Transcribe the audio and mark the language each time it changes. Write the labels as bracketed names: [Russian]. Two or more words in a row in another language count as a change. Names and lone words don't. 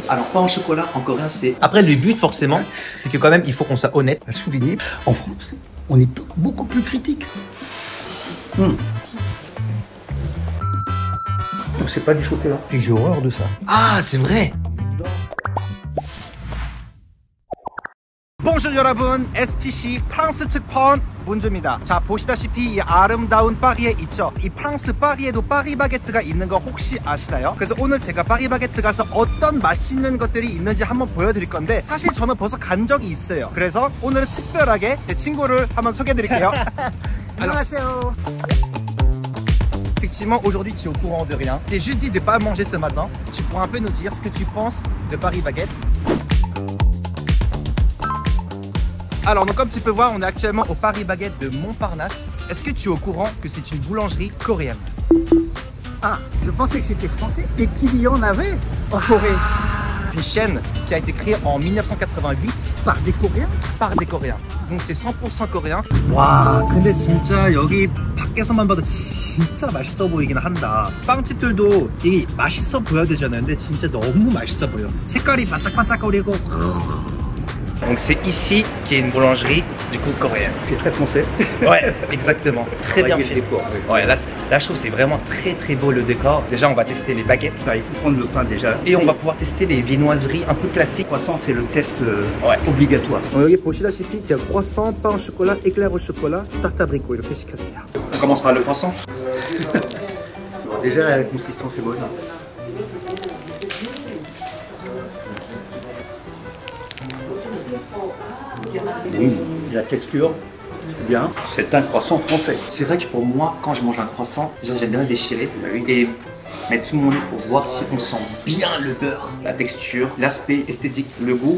[French] Alors pas en chocolat, en coréen c'est... Après le but forcément, c'est que quand même il faut qu'on soit honnête. À souligner, en France, on est beaucoup plus critique. C'est pas du chocolat. Et j'ai horreur de ça. Ah c'est vrai. [Korean] Bonjour 여러분, SPC 프랑스 특파원 문주입니다. 자, 보시다시피 이 아름다운 파리에 있죠. 이 프랑스 파리에도 파리 바게트가 있는 거 혹시 아시나요? 그래서 오늘 제가 파리 바게트 가서 어떤 맛있는 것들이 있는지 한번 보여드릴 건데 사실 저는 벌써 간 적이 있어요. 그래서 오늘은 특별하게 제 친구를 한번 소개해드릴게요. 안녕하세요. [French] Effectivement, aujourd'hui tu es au courant de rien. T'es juste dit de pas manger ce matin. Tu pourras un peu nous dire ce que tu penses de Paris Baguette. Alors donc comme tu peux voir, on est actuellement au Paris Baguette de Montparnasse. Est-ce que tu es au courant que c'est une boulangerie coréenne? Ah, je pensais que c'était français et qu'il y en avait en Corée. Une chaîne qui a été créée en 1988 Par des Coréens? par des Coréens. Donc c'est 100% coréen. [Korean] 와, 근데 진짜 여기 밖에서만 봐도 진짜 맛있어 보이긴 한다. 빵집들도 이 맛있어 보여야 되잖아요. 근데 진짜 너무 맛있어 보여. 색깔이 반짝반짝거리고. [French] Donc c'est ici qu'il y a une boulangerie du coup coréenne. C'est très français. Ouais, exactement. Très bien fait. Le décor, Ouais, là je trouve que c'est vraiment très beau le décor. Déjà on va tester les baguettes. Il faut prendre le pain déjà. Et on va pouvoir tester les viennoiseries un peu classiques. Croissant, c'est le test obligatoire. [Korean] 여기 보시다시피 제가 [French] croissant, pain au chocolat, éclair au chocolat, tarte abricot [Korean] 이렇게 시켰어요. [French] On commence par le croissant. Alors déjà, la consistance est bonne. Oui, la texture, bien. C'est un croissant français. C'est vrai que pour moi, quand je mange un croissant, déjà j'aime bien le déchirer et mettre sous mon nez pour voir si on sent bien le beurre, la texture, l'aspect esthétique, le goût.